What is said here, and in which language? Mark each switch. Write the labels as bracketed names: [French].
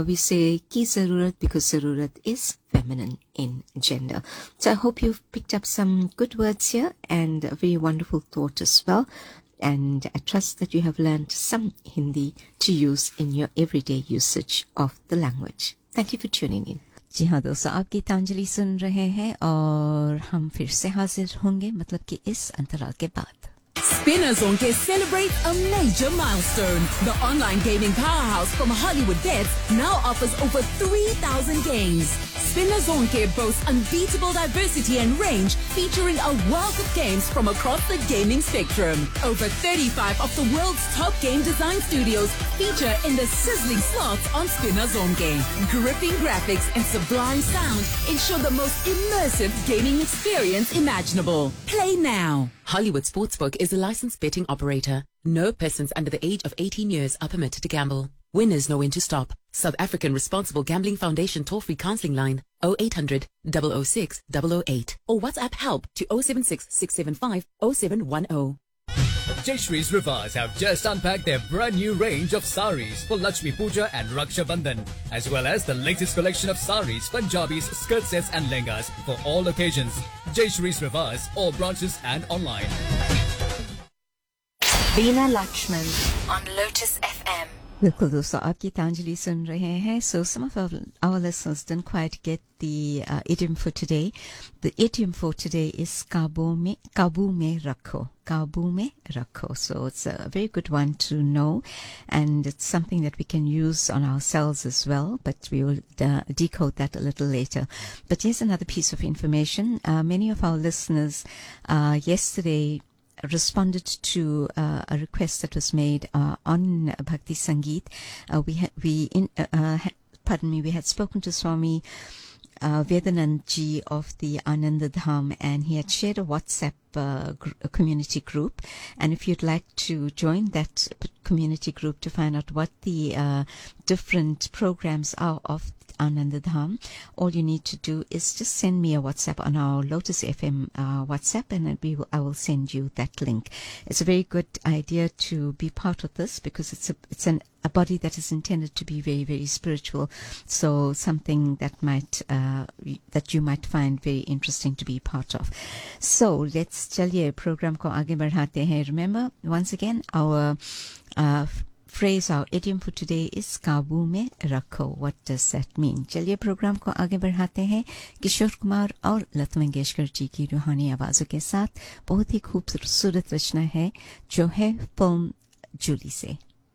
[English] We say ki zarurat because zarurat is feminine in gender. So I hope you've picked up some good words here and a very wonderful thought as well. And I trust that you have learned some Hindi to use in your everyday usage of the language. Thank you for tuning in. [Hindi] जी हाँ दोस्तों, आप गीतांजलि सुन रहे हैं और हम फिर से हाजिर होंगे, मतलब कि इस अंतराल के बाद. [English] Spinners on Case celebrate a major milestone. The online gaming powerhouse from Hollywood Bets now offers over 3,000 games. Spinners on Case boasts unbeatable diversity and range, featuring a wealth of games from across the gaming spectrum. Over 35 of the world's top game design studios feature in the sizzling slots on Spinners on Case. Gripping graphics and sublime sound ensure the most immersive gaming experience imaginable. Play now. Hollywood Sportsbook is a licensed betting operator. No persons under the age of 18 years are permitted to gamble. Winners know when to stop. South African Responsible Gambling Foundation toll-free counseling line 0800 006 008 or WhatsApp help to 076 675 0710. Jayashree's Rivaz have just unpacked their brand new range of saris for Lakshmi Puja and Raksha Bandhan, as well as the latest collection of saris, Punjabis, skirt sets and lehengas for all occasions. Jayashree's Rivaz, all branches and online. Veena Lakshman on Lotus FM. [Hindi] बिल्कुल दोस्तों, आप गीतांजलि सुन रहे हैं. [English] So some of our listeners didn't quite get the idiom for today. The idiom for today is [Hindi] काबू में रखो. [English] So it's a very good one to know and it's something that we can use on ourselves as well, but we will decode that a little later. But here is another piece of information. Many of our listeners yesterday responded to a request that was made on Bhakti Sangeet. We had spoken to Swami Vedanandji of the Ananda Dham, and he had shared a WhatsApp community group. And if you'd like to join that community group to find out what the different programs are of Ananda Dham, all you need to do is just send me a WhatsApp on our Lotus FM WhatsApp, and I will send you that link. It's a very good idea to be part of this, because it's a body that is intended to be very, very spiritual. So something that you might find very interesting to be part of. So let's [Hindi] chaliye program ko aage badhate hain. [English] Remember, once again, our phrase, our idiom for today is [Hindi] काबू में रखो. [English] What does that mean? [Hindi] चलिए programme को आगे बढ़ाते हैं किशोर कुमार और लता मंगेशकर जी की रूहानी आवाजों के साथ. बहुत ही खूबसूरत रचना है जो है फिल्म जूली से.